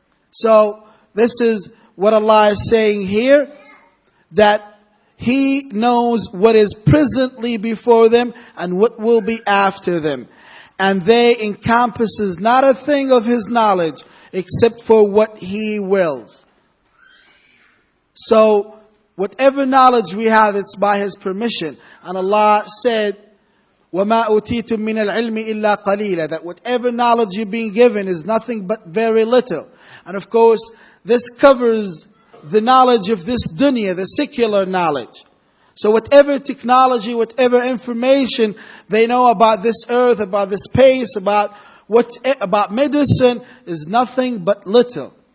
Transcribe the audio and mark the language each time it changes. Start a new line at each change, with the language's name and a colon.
English: So, this is what Allah is saying here, that He knows what is presently before them and what will be after them. And they encompasses not a thing of His knowledge except for what He wills. So, whatever knowledge we have, it's by His permission. And Allah said,
Arabic: وَمَا أُوتِيتُم مِّنَ الْعِلْمِ إِلَّا قَلِيلًا.
English: That whatever knowledge you're being given is nothing but very little. And of course, this covers the knowledge of this dunya, the secular knowledge. So whatever technology, whatever information they know about this earth, about this space, about medicine, is nothing but little.